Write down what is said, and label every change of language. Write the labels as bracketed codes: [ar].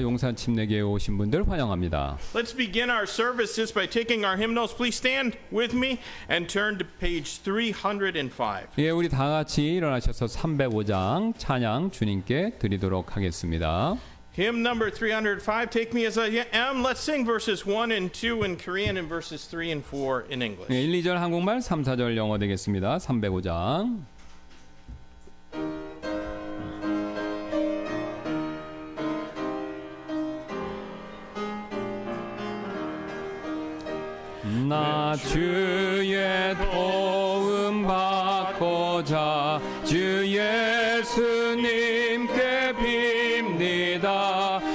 [ko] 용산 침례교회 오신 분들 환영합니다. [en] Let's begin our services by taking our hymnals. Please stand with me and turn to page 305. [ko] 예, 우리 다 같이 일어나셔서 305장 찬양 주님께 드리도록 하겠습니다. [en] Hymn number 305, Take Me As I Am. Let's sing verses 1 and 2 in Korean and verses 3 and 4 in English. [ko] 예, 1, 2절 한국말, 3, 4절 영어 되겠습니다. 305장. 나 주의 도움 받고자 주 예수님께 빕니다.